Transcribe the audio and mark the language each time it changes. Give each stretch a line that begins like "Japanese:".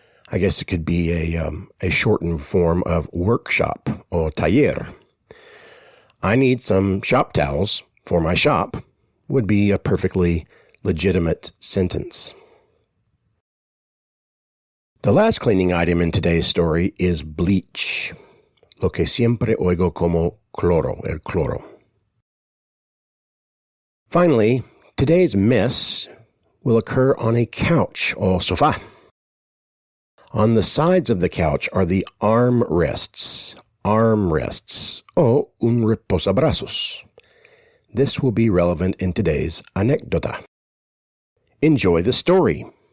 English: I guess it could be a shortened form of workshop or taller. I need some shop towels for my shop would be a perfectly legitimate sentence. The last cleaning item in today's story is bleach.
Spanish: Lo que siempre oigo como cloro, el cloro.
English: Finally, today's mess will occur on a couch or sofá. On the sides of the couch are the armrests,
Spanish: o un reposabrazos.
English: This will be relevant in today's anécdota. Enjoy the story.